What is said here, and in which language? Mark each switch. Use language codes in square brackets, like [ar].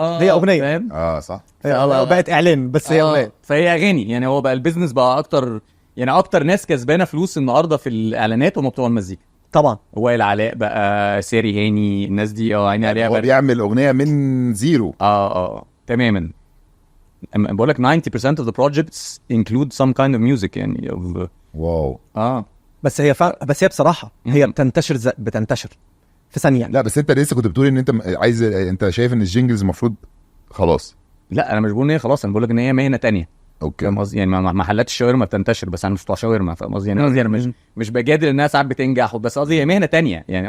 [ar] هي اغنيه فاهم؟ صح. بقت اعلان بس هي اغنيه. فهي اغاني يعني. هو بقى البيزنس بقى اكتر يعني اكتر ناس كسبانه فلوس النهارده في الاعلانات هم بتوع المزيكا طبعا. وائل علاء بقى ساري هاني الناس دي عيني عليها. هو بيعمل اغنيه من زيرو. تماما. بقول لك [en] 90% of the projects include some kind of music [ar] يعني واو. بس هي بس هي بصراحه هي بتنتشر في ثانيه. لا بس انت لسه كنت بتقول ان انت عايز انت شايف ان الجينجلز المفروض خلاص. لا انا مش بقول ان هي خلاص. انا بقول لك ان هي مهنه تانية. اوكي فاهم قصدي؟ يعني محلات الشاورما بتنتشر بس انا مش بتوع شاورما فاهم قصدي؟ يعني انا مش بجادل انها ساعات بتنجح بس قصدي هي مهنه تانية يعني.